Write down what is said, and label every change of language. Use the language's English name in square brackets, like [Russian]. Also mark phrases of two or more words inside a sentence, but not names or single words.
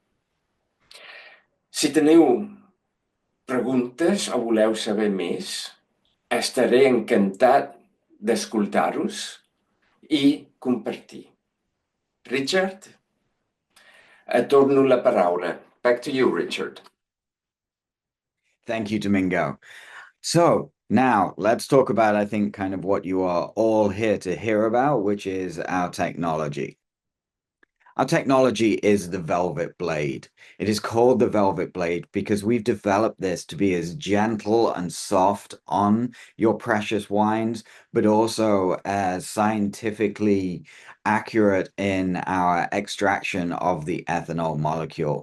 [Catalan] Si teniu preguntes o voleu saber més, estaré encantat d'escoltar-vos i compartir. Richard? Et torno la paraula. [English] Back to you, Richard. Thank you, Domingo. So now let's talk about, I think, kind of what you are all here to hear about, which is our technology. Our technology is the Velvet Blade. It is called the Velvet Blade because we've developed this to be as gentle and soft on your precious wines, but also as scientifically accurate in our extraction of the ethanol molecule.